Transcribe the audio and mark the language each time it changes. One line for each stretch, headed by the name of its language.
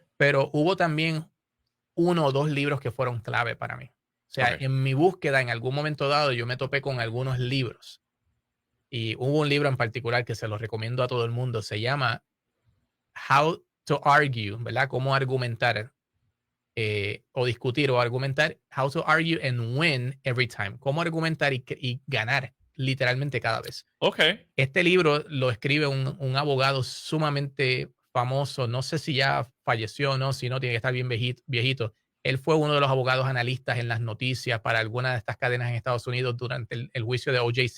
Spanish: Pero hubo también uno o dos libros que fueron clave para mí. O sea, Ok. en mi búsqueda, en algún momento dado, yo me topé con algunos libros. Y hubo un libro en particular que se lo recomiendo a todo el mundo. Se llama How to Argue, ¿verdad? Cómo argumentar, o discutir o argumentar.
English: How to Argue and Win Every Time.
Spanish: Cómo argumentar y ganar literalmente cada vez. Ok. Este libro lo escribe un abogado sumamente famoso. No sé si ya falleció o no, si no, tiene que estar bien viejito. Él fue uno de los abogados analistas en las noticias para alguna de estas cadenas en Estados Unidos durante el juicio de O.J.